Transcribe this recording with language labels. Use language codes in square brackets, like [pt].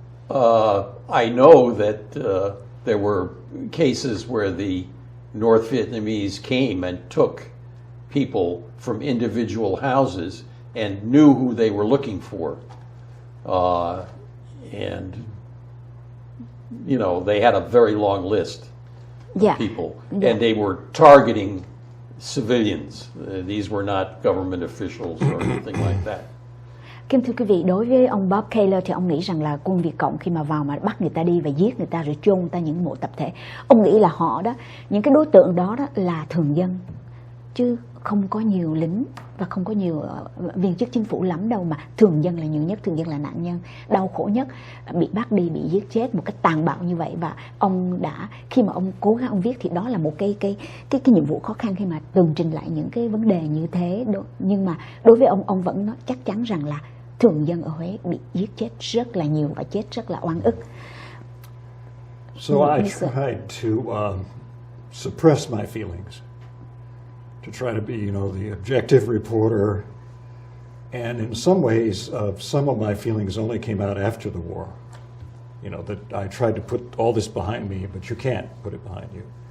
[en] I know that there were cases where the North Vietnamese came and took people from individual houses and knew who they were looking for. And, they had a very long list of people. Yeah. And they were targeting civilians. These were not government officials or anything like that. [vi] Kính thưa quý vị, đối với ông Bob Kaylor thì ông nghĩ rằng là quân Việt Cộng khi mà vào mà bắt người ta đi và giết người ta rồi chôn người ta những mộ tập thể, ông nghĩ là họ đó, những cái đối tượng đó là thường dân, chứ không có nhiều lính và không có nhiều viên chức chính phủ lắm đâu, mà thường dân là nhiều nhất, thường dân là nạn nhân đau khổ nhất, bị bắt đi, bị giết chết một cách tàn bạo như vậy. Và ông đã, khi mà ông cố gắng ông viết thì đó là một cái nhiệm vụ khó khăn khi mà tường trình lại những cái vấn đề như thế. Nhưng mà đối với ông vẫn nói chắc chắn rằng là thường dân ở Huế bị giết chết rất là nhiều và chết rất là oan ức. [en] So I tried to suppress my feelings, to try to be, the objective reporter. And in some ways, some of my feelings only came out after the war. That I tried to put all this behind me, but you can't put it behind you.